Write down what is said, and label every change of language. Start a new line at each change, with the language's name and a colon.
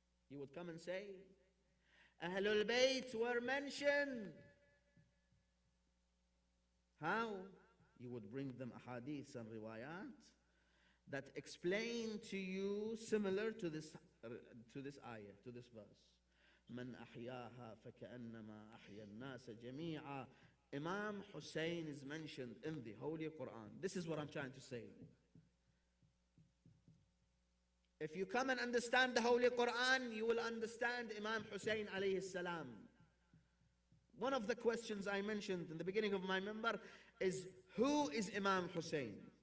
English: You would come and say, Ahlul Bayt were mentioned. How? You would bring them ahadith and riwayat that explain to you similar to this ayah, to this verse.
Arabic: من أحياها فكأنما أحيا الناس جميعا.
English: Imam Hussein is mentioned in the Holy Quran. This is what I'm trying to say. If you come and understand the Holy Quran, you will understand Imam Hussein alayhi salam. One of the questions I mentioned in the beginning of my member is, who is Imam Hussein?